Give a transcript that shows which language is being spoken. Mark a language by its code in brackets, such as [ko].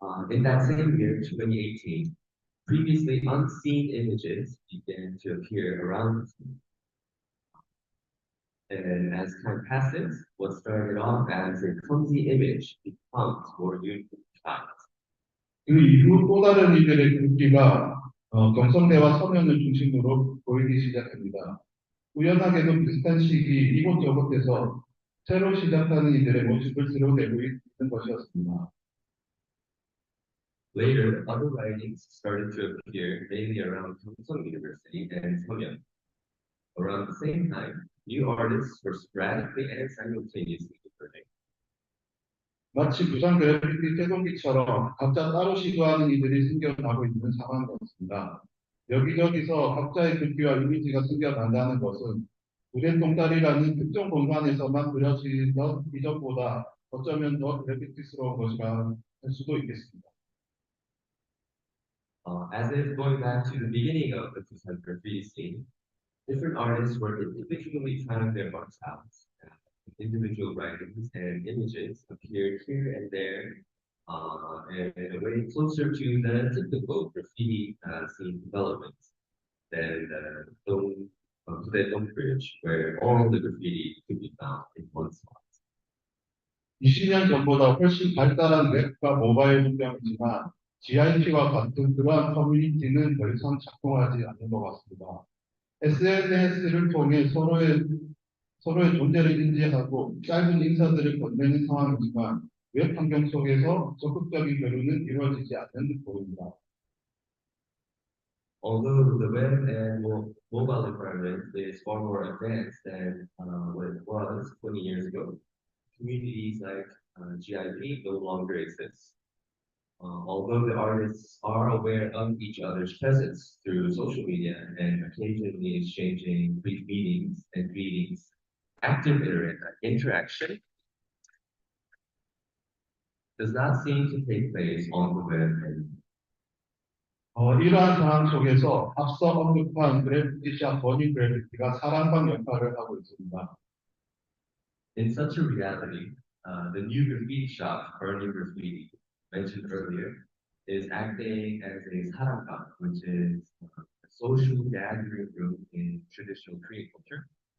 [en] In that same year, 2018, previously unseen images began to appear around us. And as time passes, what started off as a clumsy image becomes more unified. [ko] 그 이후 또 다른 이들의 글귀가 경성대와 서면을 중심으로 보이기 시작합니다. 우연하게도 비슷한 시기 이곳저곳에서 새로 시작하는 이들의 모습을 드러내고 있는 것이었습니다. [en] Later, other writings started to appear mainly around Gyeongsang University and Seomyeon. Around the same time, new artists were sporadically and simultaneously emerging. [ko] 마치 부산 그래피티 태동기처럼 각자 따로 시도하는 이들이 생겨나고 있는 상황이었습니다. 여기저기서 각자의 글귀와 이미지가 생겨난다는 것은 우레똥다리라는 특정 공간에서만 그려지던 이전보다 어쩌면 더 그래피티스러운 것이라 할 수도 있겠습니다. [en] As if going back to the beginning of the Busan graffiti scene, different artists were individually trying their marks out. Individual writings and images appeared here and there, and a way closer to the typical graffiti scene development than the Dome Bridge, where all the graffiti could be found in one spot. [ko] 20년 전보다 훨씬 발달한 웹과 모바일 환경이지만 GIP와 같은 그러한 커뮤니티는 더 이상 작동하지 않는 것 같습니다. SNS를 통해 서로의 존재를 인지하고 짧은 인사들을 건네는 상황이지만 웹 환경 속에서 적극적인 교류는 이루어지지 않는 듯 보입니다. [en] Although the web and mobile environment is far more advanced than what it was 20 years ago, communities like GIP no longer exist. Although the artists are aware of each other's presence through social media and occasionally exchanging brief meetings and greetings, active interaction does not seem to take place on the web anymore. [ko] 이러한 상황 속에서 앞서 언급한 그래피티샵 버닝 그래피티가 사랑방 역할을 하고 있습니다. [en] In such a reality, the new graffiti shop, Burning Graffiti, mentioned earlier, is acting as a saranggang, which is a social gathering room in traditional Korean culture.